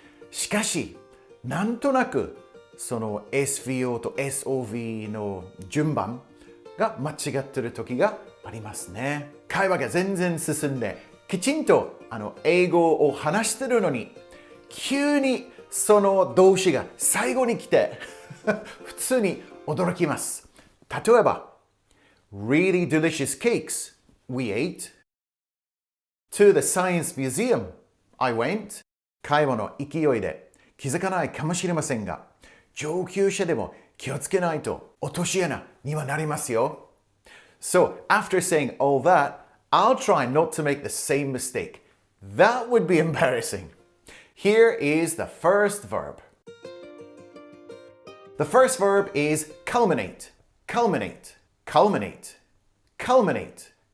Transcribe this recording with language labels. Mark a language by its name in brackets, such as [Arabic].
[Japanese] しかし、なんとなくその SVO と SOV の順番が間違っている時がありますね。会話が全然進んで、きちんと英語を話してるのに、急にその動詞が最後に来て普通に驚きます。 [English] 例えば、Really delicious cakes we ate. To the science museum I went. [Japanese] 会話の勢いで気づかないかもしれませんが、上級者でも気をつけないと落とし穴にはなりますよ。 [English] So, after saying all that, I'll try not to make the same mistake. That would be embarrassing. Here is the first verb. The first verb is culminate. Culminate. Culminate. Culminate.